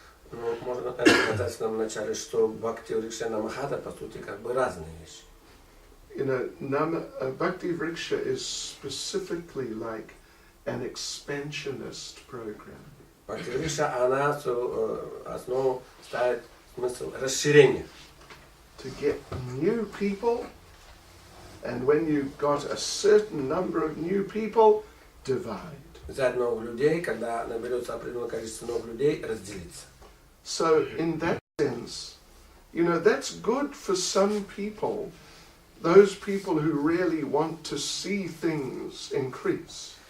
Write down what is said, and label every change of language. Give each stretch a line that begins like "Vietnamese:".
Russian: Ну, можно сказать в самом начале, что Бхакти Vriksha и Nama-хатта по сути как бы разные вещи.
English: You know, Bhakti Vriksha is specifically like an expansionist program.
Russian: Бхакти Vriksha, она основу ставит смысл расширения.
English: To get new people, and when you've got a certain number of new people, divide.
Russian: Взять новых людей, когда наберется определенное количество новых людей, разделиться.
English: So in that sense, you know, that's good for some people, those people who really want to see things increase.